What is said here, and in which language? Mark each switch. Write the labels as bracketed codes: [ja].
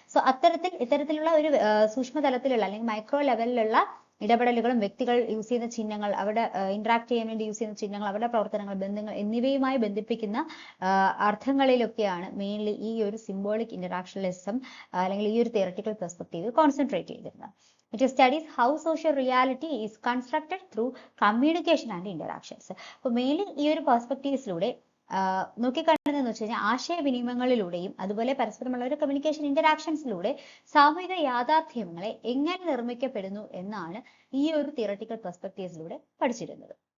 [ml] So ഇത്തരത്തിലുള്ള ഒരു സൂക്ഷ്മതലത്തിലുള്ള അല്ലെങ്കിൽ മൈക്രോ ലെവലിലുള്ള ഇടപെടലുകളും വ്യക്തികൾ യൂസ് ചെയ്യുന്ന ചിഹ്നങ്ങൾ, അവിടെ ഇന്ററാക്ട് ചെയ്യാൻ വേണ്ടി യൂസ് ചെയ്യുന്ന ചിഹ്നങ്ങൾ, അവരുടെ പ്രവർത്തനങ്ങൾ, ബന്ധങ്ങൾ എന്നിവയുമായി ബന്ധിപ്പിക്കുന്ന അർത്ഥങ്ങളിലൊക്കെയാണ് മെയിൻലി ഈ ഒരു സിംബോളിക് ഇന്ററാക്ഷണലിസം അല്ലെങ്കിൽ ഈ ഒരു തിയററ്റിക്കൽ പെർസ്പെക്റ്റീവ് കോൺസെൻട്രേറ്റ് ചെയ്തിരുന്നത്. [en] It studies how social reality is constructed through communication and interactions. [ml] അപ്പോൾ മെയിൻലി ഈ ഒരു പെർസ്പെക്റ്റീവ്സിലൂടെ നോക്കിക്കാണുന്നതെന്ന് വെച്ച് കഴിഞ്ഞാൽ ആശയവിനിമയങ്ങളിലൂടെയും അതുപോലെ പരസ്പരമുള്ള ഒരു കമ്മ്യൂണിക്കേഷൻ ഇന്ററാക്ഷൻസിലൂടെ സാമൂഹിക യാഥാർത്ഥ്യങ്ങളെ എങ്ങനെ നിർമ്മിക്കപ്പെടുന്നു എന്നാണ് ഈ ഒരു തിയററ്റിക്കൽ പെർസ്പെക്റ്റീവ്സിലൂടെ പഠിച്ചിരുന്നത്.